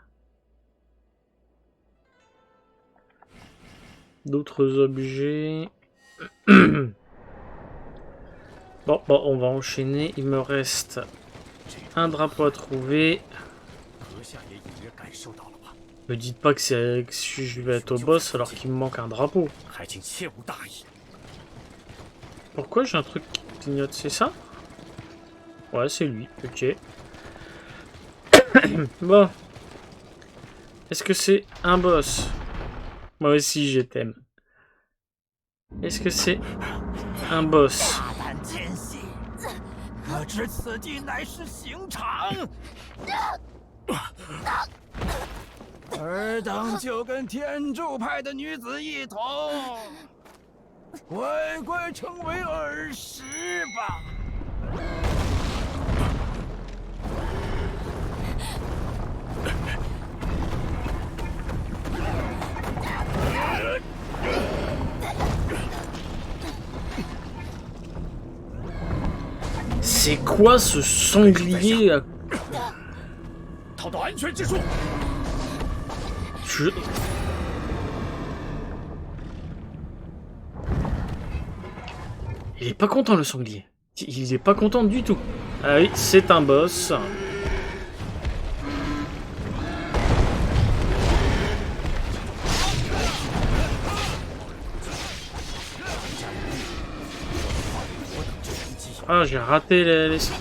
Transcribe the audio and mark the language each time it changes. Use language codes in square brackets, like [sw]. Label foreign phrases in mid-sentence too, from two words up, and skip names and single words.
[fr] D'autres objets. Bon, on va enchaîner. Il me reste un drapeau à trouver. Me dites pas que je vais être au boss alors qu'il me manque un drapeau. [zh] 还请切勿大意。 [fr] Pourquoi j'ai un truc qui clignote? C'est ça? Ouais, c'est lui. Ok. Bon. Est-ce que c'est un boss? Moi aussi, je t'aime. Est-ce que c'est un boss? [zh] 大胆奸细，可知此地乃是刑场？尔等就跟天柱派的女子一同，乖乖成为儿时吧。 [fr] C'est quoi ce sanglier à... [zh] 套到安全之处。 [fr] Il est pas content le sanglier. Il est pas content du tout. Ah oui, c'est un boss. Ah, j'ai raté l'esquive.